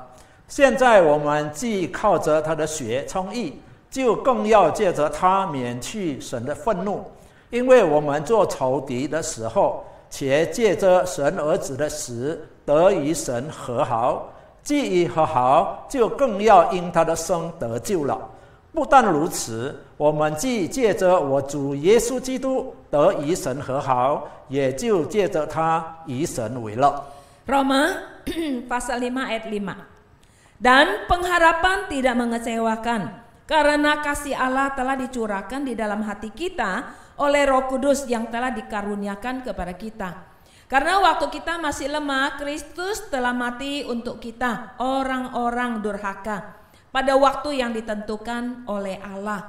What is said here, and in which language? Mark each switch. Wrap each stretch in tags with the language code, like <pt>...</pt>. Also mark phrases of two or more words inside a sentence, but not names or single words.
<zh>现在我们既靠着他的血称义，就更要借着他免去神的愤怒，因为我们做仇敌的时候，且借着神儿子的死得与神和好；既已和好，就更要因他的生得救了。不但如此，我们既借着我主耶稣基督得与神和好，也就借着他与神为乐。</zh> <id>Roma pasal 5 ayat 5. Dan pengharapan tidak mengecewakan, karena kasih Allah telah dicurahkan di dalam hati kita oleh Roh Kudus yang telah dikaruniakan kepada kita. Karena waktu kita masih lemah, Kristus telah mati untuk kita, orang-orang durhaka, pada waktu yang ditentukan oleh Allah.</id>